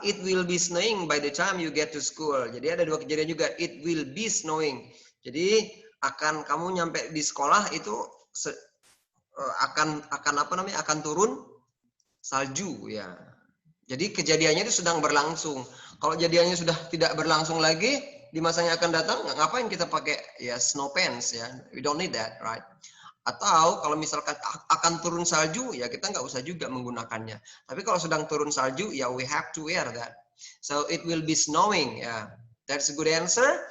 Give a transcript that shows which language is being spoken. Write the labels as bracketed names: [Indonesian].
[English] It will be snowing by the time you get to school. [Indonesian] Jadi ada dua kejadian juga. [English] It will be snowing. [Indonesian] Jadi kamu nyampe di sekolah itu akan apa namanya? Akan turun salju ya. Jadi kejadiannya itu sedang berlangsung. Kalau kejadiannya sudah tidak berlangsung lagi di masa yang akan datang, ngapain kita pakai ya snow pants ya? [English] We don't need that, right? [Indonesian] Atau kalau misalkan akan turun salju, ya kita nggak usah juga menggunakannya. Tapi kalau sedang turun salju, [English] ya we have to wear that. So it will be snowing. Yeah, that's a good answer.